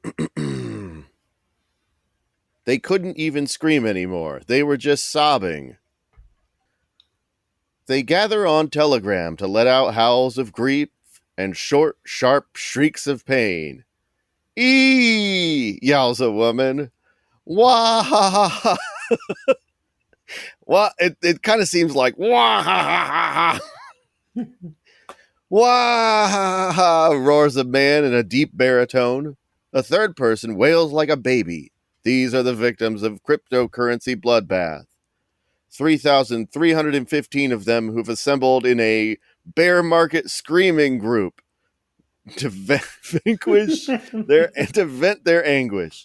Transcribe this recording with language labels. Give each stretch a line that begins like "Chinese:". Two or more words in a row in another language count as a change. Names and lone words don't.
English: They couldn't even scream anymore. They were just sobbing. They gather on Telegram to let out howls of grief and short, sharp shrieks of pain. Eee! Yowls a woman. Wah ha ha ha. Well, it kind of seems like wah ha ha ha ha. Wah ha ha, roars a man in a deep baritone. A third person wails like a baby. These are the victims of cryptocurrency bloodbath. 3,315 of them who've assembled in a bear market screaming group to vanquish to vent their anguish.